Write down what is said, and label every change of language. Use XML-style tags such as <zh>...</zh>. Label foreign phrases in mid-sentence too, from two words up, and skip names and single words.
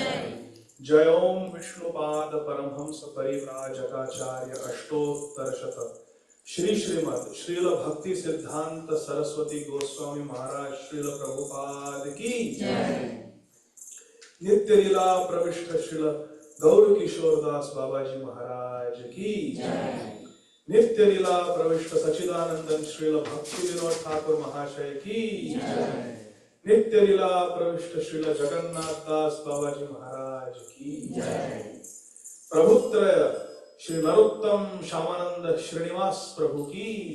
<hi>जय ॐ विष्णुपाद परमहंस परिव्राजकाचार्य अष्टोत्तर शत श्री श्रीमद् श्रील भक्ति सिद्धांत सरस्वती गोस्वामी महाराज श्रील प्रभुपाद की नित्य लीला प्रविष्ट श्रील गौर किशोर दास बाबाजी महाराज की नित्य लीला प्रविष्ट सच्चिदानंदन श्रील भक्ति विनोद ठाकुर महाशय की नित्य लीला प्रविष्ट श्रील जगन्नाथ दास बाबाजी महाराज की प्रभुत्र श्री नरोत्तम श्यामानंद श्रीनिवास प्रभु की</hi>